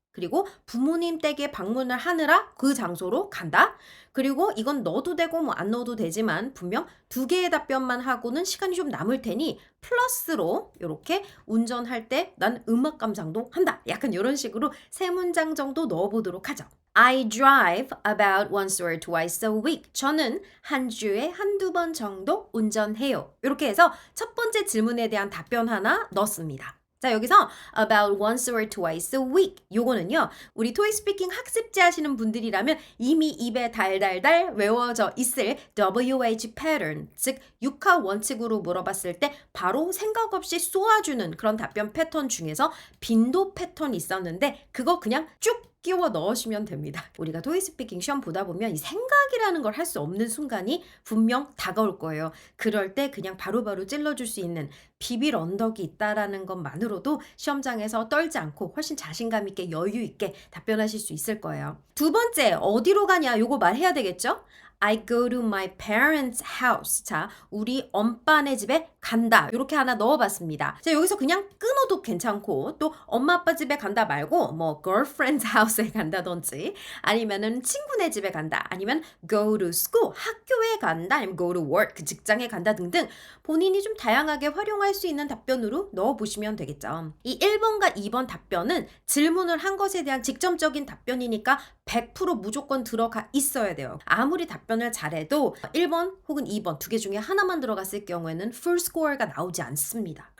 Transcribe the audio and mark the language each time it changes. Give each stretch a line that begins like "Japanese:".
Korean: 그리고 부모님 댁에 방문을 하느라 그 장소로 간다. 그리고 이건 넣어도 되고 뭐 안 넣어도 되지만 분명 2개의 답변만 하고는 시간이 좀 남을 테니 플러스로 이렇게 운전할 때 난 음악 감상도 한다. 약간 이런 식으로 3문장 정도 넣어보도록 하죠.
English: I drive about once or twice a week.
Korean: 저는 한 주에 한두 번 정도 운전해요. 이렇게 해서 첫 번째 질문에 대한 답변 하나 넣습니다. 자 여기서
English: about once or twice a week
Korean: 요거는요 우리 토익 스피킹 학습지 하시는 분들이라면 이미 입에 달달달 외워져 있을 WH pattern 즉 육하 원칙으로 물어봤을 때 바로 생각 없이 쏘아주는 그런 답변 패턴 중에서 빈도 패턴이 있었는데 그거 그냥 쭉 끼워 넣으시면 됩니다. 우리가 토익 스피킹 시험 보다 보면 이 생각이라는 걸 할 수 없는 순간이 분명 다가올 거예요. 그럴 때 그냥 바로바로 찔러줄 수 있는 비빌 언덕이 있다라는 것만으로도 시험장에서 떨지 않고 훨씬 자신감 있게 여유 있게 답변하실 수 있을 거예요. 두 번째, 어디로 가냐? 요거 말해야 되겠죠?
English: I go to my parents' house.
Korean: 자, 우리 엄빠네 집에 간다. 이렇게 하나 넣어봤습니다. 자, 여기서 그냥 끊어도 괜찮고 또 엄마 아빠 집에 간다 말고 뭐
English: girlfriend's house
Korean: 에 간다든지 아니면은 친구네 집에 간다.
English: 아니면 go to school.
Korean: 학교에 간다.
English: 아니면 go to work.
Korean: 그 직장에 간다 등등 본인이 좀 다양하게 활용할 수 있는 답변으로 넣어보시면 되겠죠. 이 1번과 2번 답변은 질문을 한 것에 대한 직접적인 답변이니까 100% 무조건 들어가 있어야 돼요. 아무리 답변을 잘해도 1번 혹은 2번 두 개 중에 하나만 들어갔을 경우에는 full score가 나오지 않습니다.